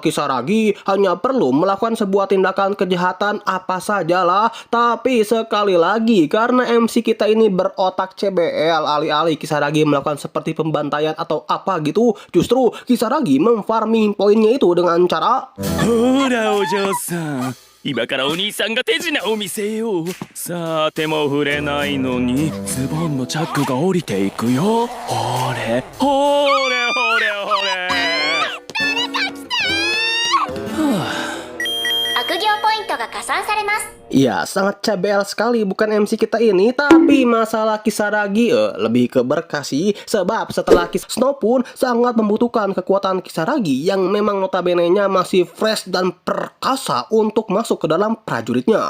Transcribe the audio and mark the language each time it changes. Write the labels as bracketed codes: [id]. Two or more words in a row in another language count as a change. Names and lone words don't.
[id] Kisaragi hanya perlu melakukan sebuah tindakan kejahatan apa sajalah. Tapi sekali lagi, karena MC kita ini berotak CBL, alih-alih Kisaragi melakukan seperti pembantaian atau apa gitu, justru Kisaragi memfarming poinnya itu dengan cara [ja] Ojo-san, 今からお兄さんが手品を見せよう。さあ手も触れないのにズボンのチャックが降りていくよ。ほれほれほれほれ。悪行ポイントが加算されます。 [id] Ya, sangat CBL sekali bukan MC kita ini. Tapi masalah Kisaragi lebih ke berkah sih. Sebab setelah Snow pun sangat membutuhkan kekuatan Kisaragi yang memang notabene-nya masih fresh dan perkasa untuk masuk ke dalam prajuritnya.